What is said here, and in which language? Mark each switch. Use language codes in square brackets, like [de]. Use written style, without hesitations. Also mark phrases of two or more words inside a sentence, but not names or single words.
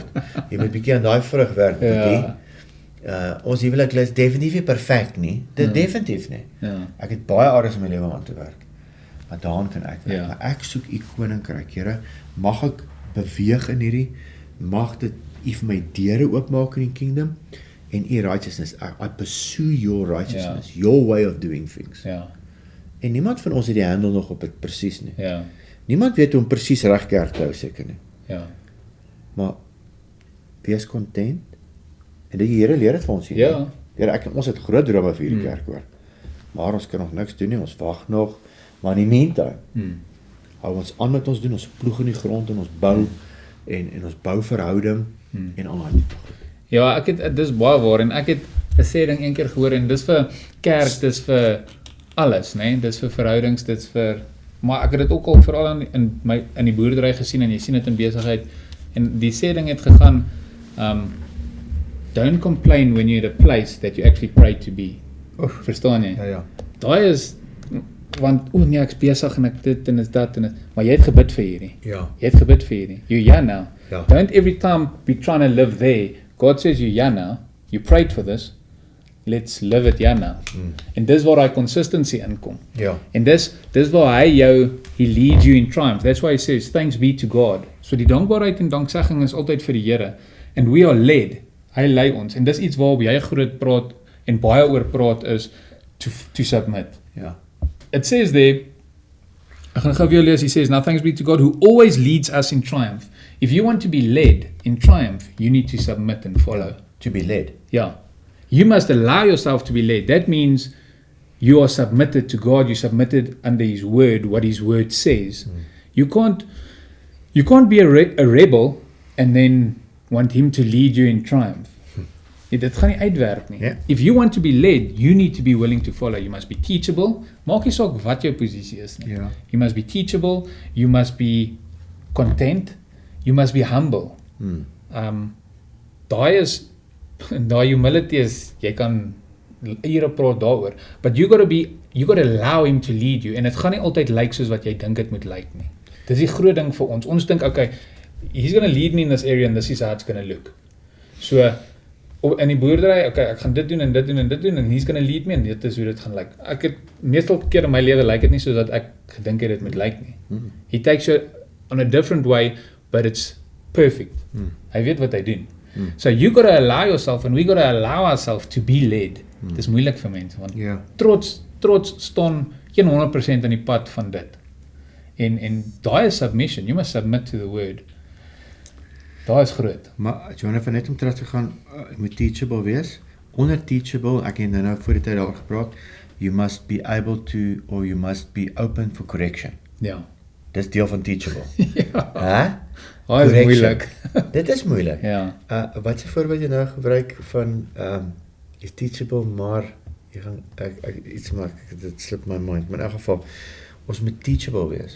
[af] Jy moet bietjie aan daai vrug werk, bietjie. Ons huwelik is definitief nie perfek nie. Dit definitief nie. Ek het baie areas in my lewe om aan te werk. Maar daaraan kan ek werk. Maar ek soek u koninkryk, Here. Mag ek beweeg in hierdie, mag dit u vir my deure oopmaak in die kingdom en u righteousness. [en] I pursue your righteousness, your way of doing things. [af] En niemand van ons het die handel nog op dit presies nie. Niemand weet hoe om presies reg kerk te hou seker nie. Maar wees content. En die Here leer dit vir ons hier. Here, ons het groot drome vir hierdie kerk hoor. Maar ons kan nog niks doen nie, ons wag nog. Maar in die meantime, hou ons aan met ons doen, ons ploeg in die grond en ons bou en ons bou verhouding en al daai tipe goed. Ja, dis baie waar en ek het 'n sê ding een keer gehoor en dis vir kerk, dis vir alles, né? Dis vir verhoudings, dis vir maar ek het dit ook al veral in die boerdery gesien en jy sien dit in besigheid en die sê ding het gegaan [en] don't complain when you're at a place that you actually pray to be. [af] Verstaan jy? Ja. Daai is want nee ek's besig en ek dit en is dat en maar jy het gebid vir hierdie. Ja. Jy het gebid vir hierdie. [en] You now. [af] Ja. [en] Don't every time be trying to live there. God says you now. You prayed for this. Let's live it now. [af] En dis waar daai consistency inkom. Ja. En dis waar [en] he leads you in triumph. That's why he says thanks be to God. [af] So die dankbaarheid en danksegging is altyd vir die Here. [en] And we are led. [af] Hy lei ons. En dis iets waarop jy groot praat en baie oor praat is [en] to submit. [af] Ja. [en] It says there, [af] ek gaan gou weer lees, [en] he says, now thanks be to God who always leads us in triumph. If you want to be led in triumph, you need to submit and follow. To be led. Yeah. You must allow yourself to be led. That means you are submitted to God, you're submitted under His word, what His word says. You can't be a rebel and then want Him to lead you in triumph. [af] Dit gaan nie uitwerk nie. [en] If you want to be led, you need to be willing to follow. You must be teachable. [af] Maak nie saak wat jou posisie is nie. [en] You must be teachable, you must be content, you must be humble. [af] Daai humility is, jy kan ure praat daaroor, [en] but you got to allow Him to lead you, [af] en dit gaan nie altyd lyk soos wat jy dink dit moet lyk nie. Dis die groot ding vir ons. Ons dink, [en] okay, He's going to lead me in this area and this is how it's going to look. [af] So, in die boerdery, okay, ek gaan dit doen en dit doen en dit doen en [en] He's going to lead me [af] en dit is hoe dit gaan lyk. Ek het meestal keer in my lewe lyk dit nie soos dat ek gedink het dit moet lyk nie. [en] He takes you on a different way, but it's perfect. [af] Hy weet wat hy doen. [en] So you got to allow yourself and we got to allow ourselves to be led. [af] Dis moeilik vir mense want trots staan 100% in die pad van dit. En daai is submission. [en] You must submit to the word. [af] Daai is groot. Maar Jonathan, net om terug te gaan, moet teachable wees. Onder teachable, ek het nou voor die tyd daar gepraat, [en] you must be able to, or you must be open for correction. [af] Ja. Dis deel van teachable. Ja. Daai is moeilik. Dit is moeilik. Ja. Wat se voorbeeld jy nou gebruik van is teachable, maar jy gaan iets maak, dit [en] slip my mind, [af] maar in elk geval ons moet teachable wees.